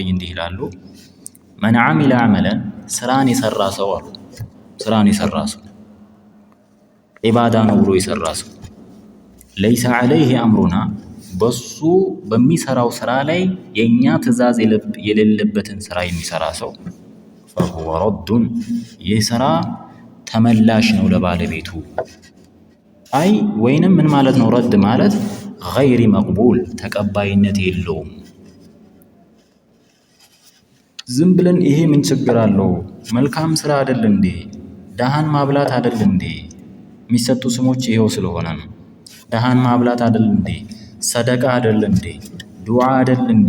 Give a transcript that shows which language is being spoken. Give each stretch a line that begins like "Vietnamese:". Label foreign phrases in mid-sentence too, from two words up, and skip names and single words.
Amharic: እንዲህ ይላሉ፣
Arabic: من عمل عملا
Amharic: ስራን የሰራ ሰው አሉ። ስራን የሰራ ሰው ዒባዳ ነው ብሎ የሰራ ሰው
Arabic: ليس عليه أمرنا
Amharic: በሱ በሚሰራው ስራ ላይ የኛ ትእዛዝ የሌለበትን ስራ የሚሰራ ሰው
Arabic: فهو رد
Amharic: ይህ ስራ ተመላሽ ነው ለባለቤቱ። አይ ወይንም ምን ማለት ነው? ረድ ማለት
Arabic: غير مقبول
Amharic: ተቀባይነት የለውም። ዝም ብለን ይሄ ምን ችግር አለው? መልካም ስራ አይደል እንዴ? ደሃን ማብላት አይደል እንዴ? የሚሰጡ ስሞች ይሄው ስለሆነ ነው። ደሃን ማብላት አይደል እንዴ? ሰደቃ አይደል እንዴ? ዱዓ አይደል እንዴ?